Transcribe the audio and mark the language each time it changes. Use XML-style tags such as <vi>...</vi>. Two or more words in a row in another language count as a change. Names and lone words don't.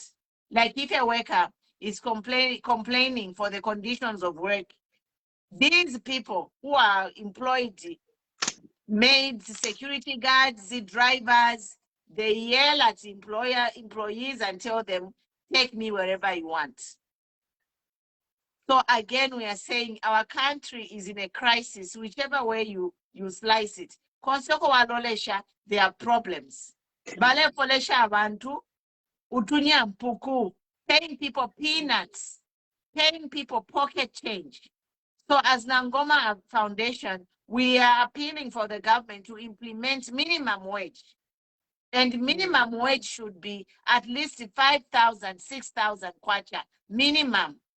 <en>Like if a worker is complaining for the conditions of work, these people who are employed, maids, security guards, the drivers, they yell at employees and tell them, take me wherever you want. So again, we are saying our country is in a crisis, whichever way you slice it.</en> <bem>Konsoko walolesha,</bem> <en>there are problems.</en> <bem>Bale folesha abantu, utunya mpuku,</bem> <en>paying people peanuts, paying people pocket change. So as Nangoma Foundation, we are appealing for the government to implement minimum wage. And minimum wage should be at least 5,000, 6,000 kwacha, minimum.</en>